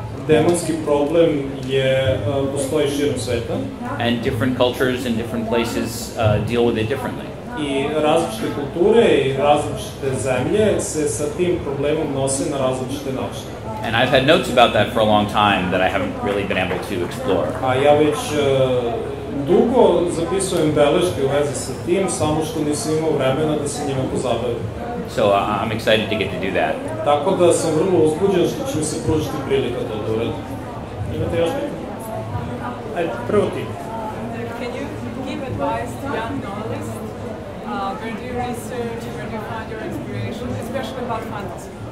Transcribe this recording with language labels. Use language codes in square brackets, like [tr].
[sr] Demonski problem postoji širom sveta. [en] And different cultures in different places deal with it differently. [sr] I različite kulture i različite zemlje se sa tim problemom nose na različite načine. [en] And I've had notes about that for a long time that I haven't really been able to explore. [sr] A ja već dugo zapisujem beleške u vezi sa tim, samo što nisam imao vremena da se njima pozabavim. [en] So I'm excited to get to do that. [sr] Tako da sam vrlo uzbuđen što će mi se pružiti prilika da uradim. Imate još pitanje? Ajde, prvo ti. [en] Can you give advice to young novelists? Where do you research, where do you find your inspiration, especially about fantasy?